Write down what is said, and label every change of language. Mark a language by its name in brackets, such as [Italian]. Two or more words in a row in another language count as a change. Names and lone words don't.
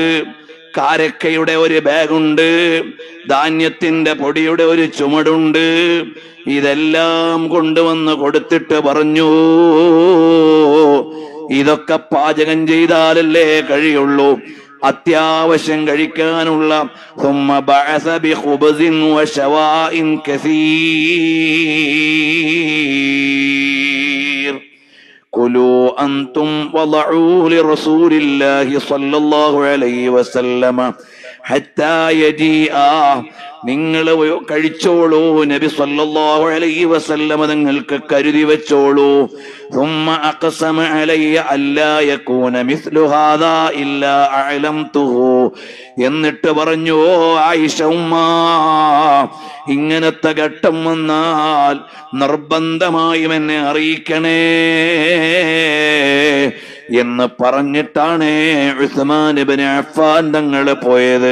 [Malayalam] കാരക്കയുടെ ഒരു ബാഗുണ്ട്, ധാന്യത്തിന്റെ പൊടിയുടെ ഒരു ചുമടുണ്ട്. ഇതെല്ലാം കൊണ്ടുവന്ന് കൊടുത്തിട്ട് പറഞ്ഞു, ഇതൊക്കെ പാചകം ചെയ്താലല്ലേ കഴിയുള്ളൂ, അത്യാവശ്യം കഴിക്കാനുള്ള. [Arabic] ثم بعث بخبز وشواء كثير كلوا أنتم وضعوا لرسول الله صلى الله عليه وسلم حتى يجيء, [Malayalam] നിങ്ങൾ കഴിച്ചോളൂ, നബി [Arabic] صلى الله عليه وسلم [Malayalam] നിങ്ങൾക്ക് കരുതി വെച്ചോളൂ. [Arabic] ثم أقسم علي ألا يكون مثل هذا إلا أعلمته, [Malayalam] എന്നിട്ട് പറഞ്ഞു, ഓ ആയിഷ ഉമ്മ, ഇങ്ങനത്തെ ഘട്ടം വന്നാൽ നിർബന്ധമായും എന്നെ അറിയിക്കണേ എന്ന് പറഞ്ഞിട്ടാണ് ഉസ്മാൻ ഇബ്നു അഫ്ഫാൻ തങ്ങൾ പോയത്.